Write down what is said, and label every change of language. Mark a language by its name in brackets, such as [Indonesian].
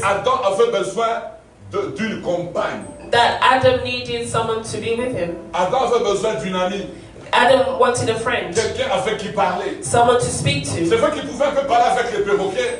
[French] qu'Adam avait besoin d'une compagne. [English] that Adam needed someone to be with him. [French] Adam avait besoin d'une amie. [English] Adam wanted a friend, [French] Quelqu'un avec qui parler. [English] someone to speak [French] C'est [English] to. [French] vrai qu'il pouvait un peu parler avec les perroquets.